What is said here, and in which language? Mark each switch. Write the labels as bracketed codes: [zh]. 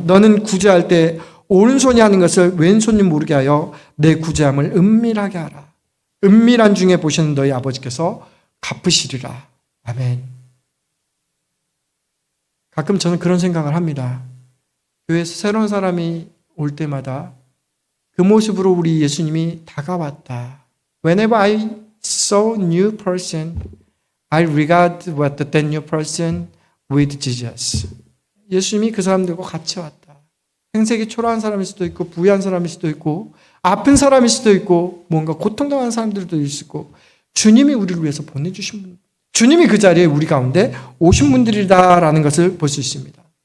[ko] 너는 구제할 때 오른손이 하는 것을 왼손이 모르게 하여 내 구제함을 은밀하게 하라. 은밀한 중에 보시는 너희 아버지께서 갚으시리라. 아멘. 가끔 저는 그런 생각을 합니다. 교회에서 새로운 사람이 올 때마다 그 모습으로 우리 예수님이 다가왔다. [en] Whenever I saw new person, I regard that new person with Jesus. [ko] 예수님이 그 사람들과 같이 왔다. 행색이 초라한 사람일 수도 있고 부유한 사람일 수도 있고 아픈 사람일 수도 있고 뭔가 고통당하는 사람들도 있을 거고 주님이 우리를 위해서 보내주신 분, 주님이 그 자리에 우리 가운데 오신 분들이다라는 것을 볼 수 있습니다.